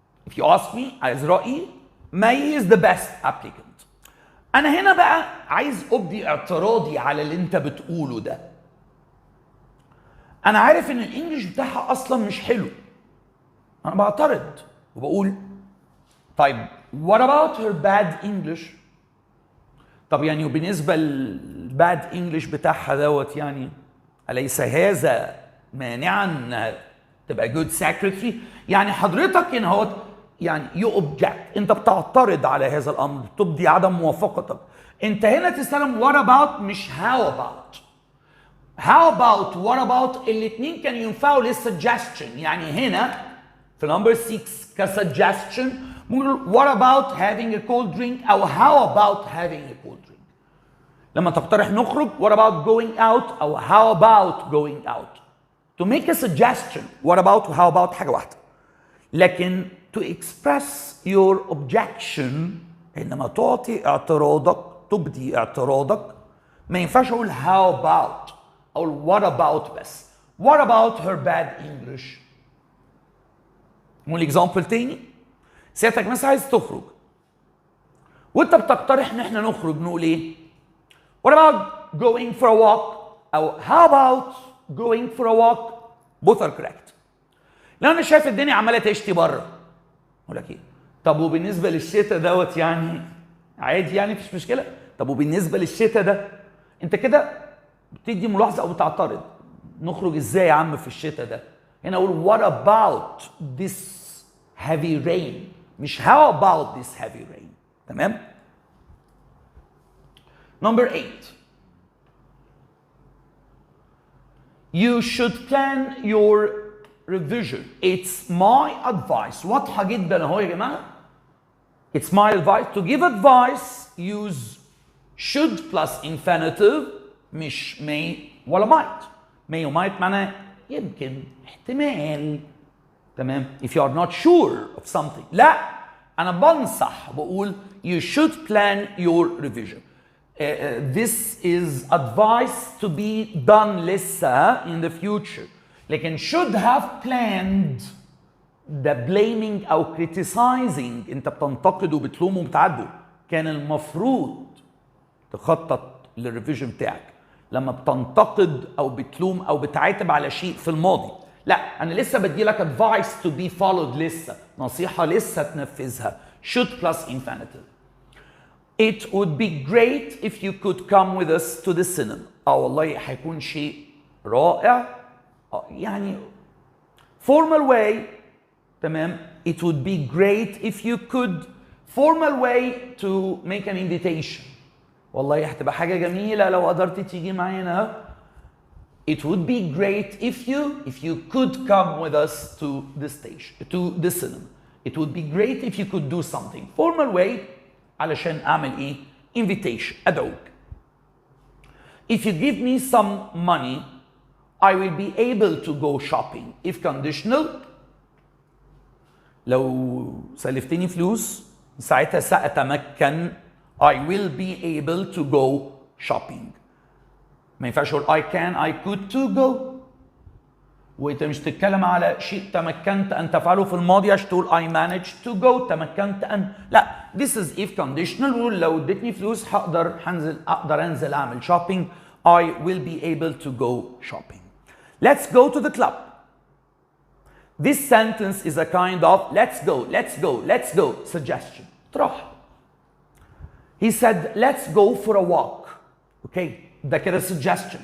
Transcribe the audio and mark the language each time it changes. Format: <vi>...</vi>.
<en>If you ask me</en> <ar>عايز رأيي</ar> <en>May is the best applicant.</en> <ar>انا هنا بقى عايز ابدي اعتراضي على اللي انت بتقوله ده. أنا عارف إن الإنجليش بتاعها أصلاً مش حلو. أنا بعترض وبقول طيب</ar> <en>what about her bad English؟</en> <ar>طب يعني وبالنسبة للباد إنجليش بتاعها دوت يعني أليس هذا مانعاً إنها تبقى</ar> <en>good secretary؟</en> <ar>يعني حضرتك هنا هو يعني</ar> <en>you object،</en> <ar>أنت بتعترض على هذا الأمر، تبدي عدم موافقتك. أنت هنا تستخدم what about مش how about. How about what about الاتنين كانوا ينفعوا للسجستشن. يعني هنا في نمبر 6 كسجستشن ممكن</ar> <en>what about having a cold drink أو how about having a cold drink.</en> <ar>لما تقترح نخرج</ar> <en>what about going out أو how about going out. To make a suggestion what about و how about</en> <ar>حاجة واحدة. لكن</ar> <en>to express your objection</en> <ar>عندما تعطي اعتراضك تبدي اعتراضك ما ينفعش أقول how about أو what about بس.</ar> <en>What about her bad English؟</en> <ar>نقول اكزامبل تاني. سيادتك مثلا عايز تخرج وانت بتقترح ان احنا نخرج، نقول ايه؟</ar> <en>What about going for a walk أو how about going for a walk both are correct.</en> <ar>لو أنا شايف الدنيا عمالة تشتي بره أقول لك إيه؟ طب وبالنسبة للشتاء دوت يعني عادي يعني مفيش مشكلة. طب وبالنسبة للشتاء ده أنت كده بتدي ملاحظة أو بتعترض. نخرج إزاي يا عم في الشتاء ده؟ هنا أقول</ar> <en>what about this heavy rain</en> <ar>مش</ar> <en>how about this heavy rain. تمام؟ Number 8. You should plan your revision. It's my advice.</en> <ar>واضحة جدا اهو يا جماعة.</ar> <en>It's my advice. To give advice, use should plus infinitive مش may ولا might.</en> <ar>May و might معناه يمكن احتمال.</ar> <en>تمام؟ If you are not sure of something.</en> <ar>لا أنا بنصح بقول</ar> <en>you should plan your revision. This is advice to be done لسه in the future.</en> <ar>لكن</ar> <en>should have planned the blaming</en> <ar>أو criticizing أنت بتنتقد وبتلوم وبتعدل. كان المفروض تخطط للريفيجن بتاعك لما بتنتقد أو بتلوم أو بتعاتب على شيء في الماضي. لا أنا لسه بدي لك</ar> <en>advice to be followed</en> <ar>لسه نصيحة لسه تنفذها.</ar> <en>should plus infinitive. It would be great if you could come with us to the cinema.</en> <ar>والله هيكون شيء رائع.</ar> <en>يعني formal way.</en> <ar>تمام.</ar> <en>It would be great if you could formal way to make an invitation.</en> <ar>والله هتبقى حاجة جميلة لو قدرت تيجي معانا.</ar> <en>It would be great if you could come with us to the station, to the cinema. It would be great if you could do something. Formal way</en> <ar>علشان أعمل إيه؟</ar> <en>Invitation.</en> <ar>أدعوك.</ar> <en>If you give me some money, I will be able to go shopping. If conditional,</en> <ar>لو سلفتني فلوس ساعتها سأتمكن</ar> <en>I will be able to go shopping.</en> <ar>ما ينفعش أقول</ar> <en>I can, I could to go.</en> <ar>وانت مش تتكلم على شيء تمكنت ان تفعله في الماضي عشان تقول</ar> <en>I managed to go</en> <ar>تمكنت ان لا.</ar> <en>This is if conditional.</en> <ar>لو ادتني فلوس اقدر انزل اعمل shopping.</ar> <en>I will be able to go shopping. Let's go to the club. This sentence is a kind of let's go suggestion.</en> <ar>تروح.</ar> <en>He said let's go for a walk. Okay ده كده suggestion.</en>